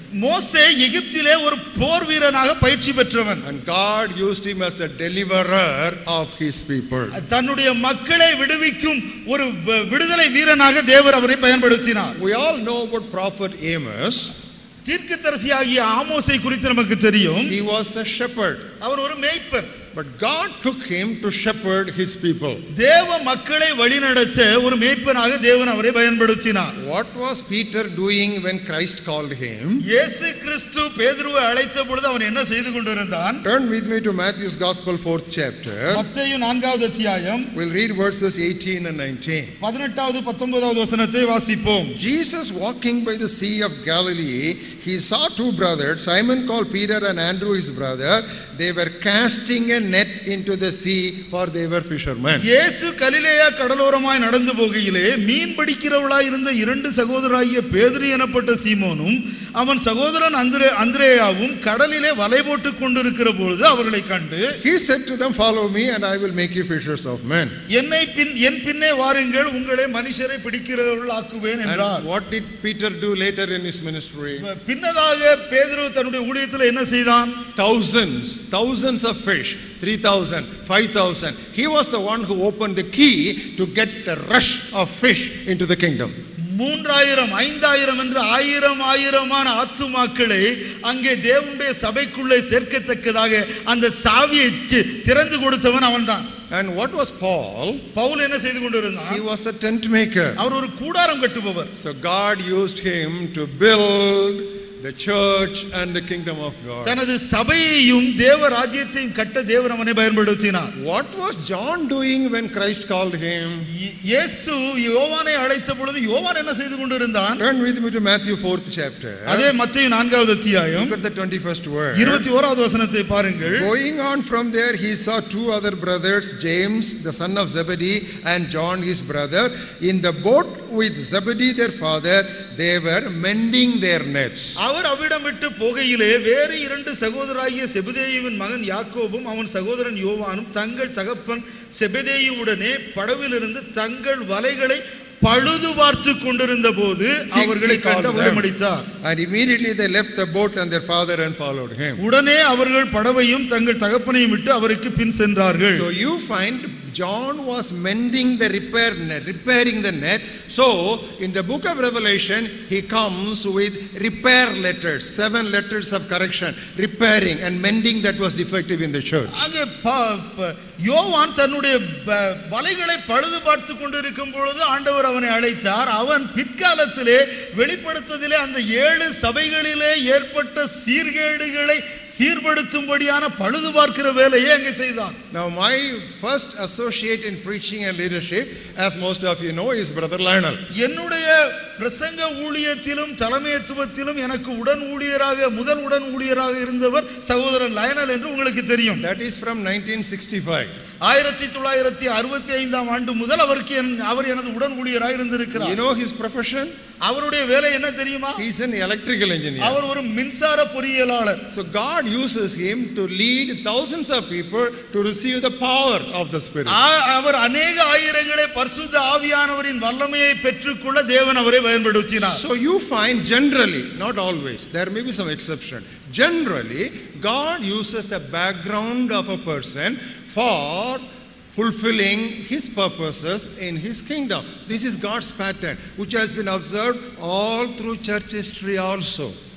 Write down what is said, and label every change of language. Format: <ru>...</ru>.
<ta>மோசே எகிப்திலே ஒரு போர் வீரனாக பயிற்சி பெற்றவன்.</ta> <en>And God used him as a deliverer of his people.</en> <ta>தன்னுடைய மக்களை விடுவிக்கும் ஒரு விடுதலை வீரனாக தேவன் அவரை பயன்படுத்தினார்.</ta> <en>We all know about prophet Amos.</en> <ta>தீர்க்கதரிசியாகிய ஆமோஸை குறித்து நமக்கு தெரியும்.</ta> <en>He was a shepherd.</en> <ta>அவர் ஒரு மேய்ப்பன்.</ta> <en>But God took him to shepherd his people.</en> <ta>தேவ மக்களை வழிநடத்த ஒரு மேய்ப்பனாக தேவன் அவரை பயன்படுத்தினார்.</ta> <en>What was Peter doing when Christ called him?</en> <ta>இயேசு கிறிஸ்து பேதுருவை அழைத்த பொழுது அவன் என்ன செய்து கொண்டிருந்தான்?</ta> <en>Turn with me to Matthew's Gospel 4th chapter.</en> <ta>மத்தேயு 4வது அத்தியாயம்.</ta> <en>We'll read verses 18 and 19.</en> <ta>18வது 19வது வசனத்தை வாசிப்போம்.</ta> <en>Jesus walking by the sea of Galilee, he saw 2 brothers, Simon called Peter and Andrew his brother. They were casting a net into the sea, for they were fishermen.</en> <ta>இயேசு கலிலேயா கடலோரமாய் நடந்து போகையிலே மீன் பிடிக்கிறவளாய் இருந்த 2 சகோதரராகிய பேதுரு எனப்பட்ட சீமோனும் அவன் சகோதரன் அந்திரேயாவும் கடலிலே வலை போட்டுக் கொண்டிருக்கிற பொழுது அவர்களை கண்டு,</ta> <en>He said to them, follow me and I will make you fishers of men.</en> <ta>என் பின்னே வாருங்கள், உங்களை மனுஷரை பிடிக்கிறவர்கள் ஆக்குவேன் என்றார்.</ta> <en>And what did Peter do later in his ministry?</en> <ta>பின்னதாக பேதுரு தன்னுடைய ஊழியத்தில் என்ன செய்தான்?</ta> <en>Thousands of fish, 3,000, 5,000. He was the one who opened the key to get a rush of fish into the kingdom.</en> <ta>3000, 5000 என்று ஆயிரமான ஆத்துமாக்களை அங்கே தேவனுடைய சபைக்குள்ளே சேர்க்கத்தக்கதாக அந்த சாவியை திறந்து கொடுத்தவன் அவன்தான்.</ta> <en>And what was Paul?</en> <ta>Pavul என்ன செய்து கொண்டிருந்தான்?</ta> <en>He was a tent maker.</en> <ta>அவர் ஒரு கூடாரம் கட்டுபவர்.</ta> <en>So God used him to build the church and the kingdom of God.</en> <ta>தனது சபையையும் தேவ ராஜ்யத்தையும் கட்ட தேவன் அவனை பயன்படுத்தினார்.</ta> <en>What was John doing when Christ called him?</en> <ta>இயேசு யோவானை அழைத்த பொழுது யோவான் என்ன செய்து கொண்டிருந்தான்?</ta> <en>Turn with me to Matthew 4th chapter.</en> <ta>அதே மத்தேயு 4வது அத்தியாயம்.</ta> <en>Look at the 21st word.</en> <ta>21வது வசனத்தை பாருங்கள்.</ta> <en>Going on from there, he saw 2 other brothers, James the son of Zebedee and John his brother, in the boat with Zebedee their father. They were mending their nets.</en> <ta>அவர் அவ்விடம் விட்டு போகையிலே வேறு 2 சகோதரராகிய செபதேயுவின் மகன் யாக்கோபும் அவன் சகோதரன் யோவானும் தங்கள் தகப்பன் செபதேயுவுடனே படவிலிருந்து தங்கள் வலைகளை பழுது பார்த்து கொண்டிருந்த போது அவர்களை கண்டு அவலமளித்தார்.</ta> <en>And immediately they left the boat and their father and followed him.</en> <ta>உடனே அவர்கள் படவையும் தங்கள் தகப்பனையும் விட்டு அவருக்கு பின் சென்றார்கள்.</ta> <en>So you find John was mending the repairing the net. So in the book of Revelation he comes with repair letters, 7 letters of correction, repairing and mending that was defective in the church.</en> <ta>அங்கே யோவான் தன்னுடைய வலைகளை பழுது பார்த்து கொண்டிருக்கும் பொழுது ஆண்டவர் அவனை அழைத்தார். அவன் பிற்காலத்திலே வெளிப்படுத்ததிலே அந்த 7 சபைகளிலே ஏற்பட்ட சீர்கேடுகளை சீர்படுத்தும்படியான பழுது பார்க்கிற வேலையை அங்கே செய்தான்.</ta> <en>Now my first associate in preaching and leadership, as most of you know, is Brother Lionel.</en> <ta>என்னுடைய பிரசங்க ஊழியத்திலும் தலைமைத்துவத்திலும் எனக்கு முதல் உடன் ஊழியராக இருந்தவர் சகோதரன் லயனல் என்று உங்களுக்கு தெரியும்.</ta> <en>That is from 1965.</en> <ta>1965 ஆண்டு முதல் அவர் எனது உடன் ஊழியராக இருந்திருக்கிறார்.</ta> <en>You know his profession?</en> <ta>அவருடைய வேலை என்ன தெரியுமா?</ta> <en>He is an electrical engineer.</en> <ta>அவர் ஒரு மின்சார பொறியியலாளர்.</ta> <en>So God uses him to lead thousands of people to receive the power of the Spirit.</en> <ta>அவர் अनेक ஆயிரங்களை பரிசுத்த ஆவியானவரின் வல்லமையை பெற்றுக்கொள்ள தேவன் அவரை பயன்படுத்தினார்.</ta> <en>So you find generally, not always, there may be some exception. Generally, God uses the background of a person for fulfilling his purposes in his kingdom. This is God's pattern, which has been observed all through church history also.</en>